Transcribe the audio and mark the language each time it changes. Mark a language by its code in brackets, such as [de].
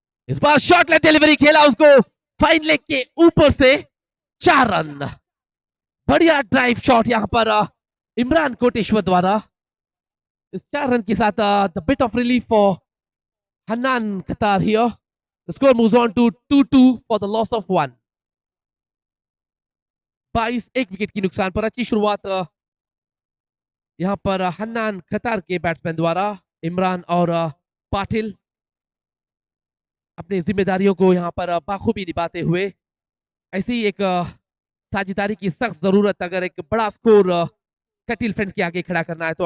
[hi] इस बार short leg delivery खेला उसको फाइन लेग के ऊपर से 4 रन। बढ़िया ड्राइव शॉट यहां पर इमरान कोटेश्वर द्वारा। इस 4 रन के साथ [en] The bit of relief for Hannan कतार here. The score moves on to 2-2 for the loss of 1. [hi] 22 1 wicket की नुकसान पर अच्छी शुरुआत यहां पर हन्नान कतार के बैट्समैन द्वारा। इमरान और पाटिल अपनी जिम्मेदारियों को यहां पर बाखूबी निभाते हुए। ऐसी एक साझेदारी की सख्त जरूरत अगर एक बड़ा स्कोर कतील फ्रेंड्स के आगे खड़ा करना है तो।